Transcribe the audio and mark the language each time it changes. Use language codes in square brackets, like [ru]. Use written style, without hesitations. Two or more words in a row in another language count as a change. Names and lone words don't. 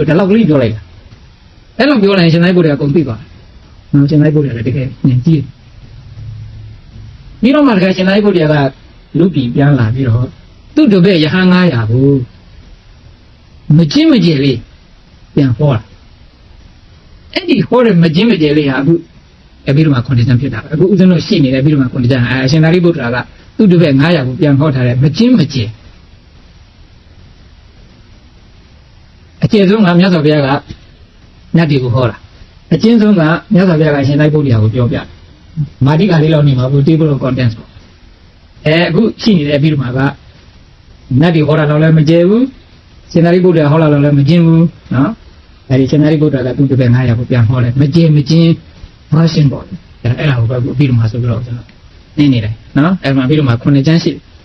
[my] ဒီလောက်ကလေးပြောလိုက်တာအဲ့လိုပြောလိုက်ရင်ရှင်တိုင်းဘုရားကုန်သိသွားတယ်နော်ရှင်တိုင်းဘုရားလည်းတကယ်ဉာဏ်ကြီးပြီးတော့မှတကယ်ရှင်တိုင်းဘုရားကလူပြည်ပြန်လာပြီးတော့သူ့တပည့်ရဟန်း900ကိုမချင်းမကျယ်လေးပြန်ဟောတာအဲ့ဒီဟောတဲ့မချင်းမကျယ်လေးဟာအခုအပြီးတော့မှ condition ဖြစ်တာအခုဦးဇင်းတို့ရှိနေတယ်ပြီးတော့မှ condition အရှင်သာရိပုတ္တရာကသူ့တပည့်900ကိုပြန်ဟောထားတယ်မချင်းမကျယ် အကျယ်ဆုံးကမြတ်စွာဘုရားကနတ်တွေကိုဟောတာအကျဉ်းဆုံးကမြတ်စွာဘုရားကရှင်သာရိပုတ္တရာကိုပြောပြတယ်မာတိကလေးလောက်နေမှာဘူး [en] table of contents [my] ပေါ့အခုရှိနေတယ်ပြီးတော့မှကနတ်တွေဟောတာတော့လည်းမကျယ်ဘူးရှင်သာရိပုတ္တရာဟောလာတော့လည်းမကျင်းဘူးနော်အဲဒီရှင်သာရိပုတ္တရာကသူ့တပည့်900ကိုပြန်ဟောတယ်မကျင်းဘာရှင်းပေါ့အဲ့ဒါကိုပဲပြီးတော့မှဆိုပြီးတော့ကျွန်တော်နင်းနေတယ်နော်အဲ့မှာပြီးတော့မှ9ကျမ်းရှိ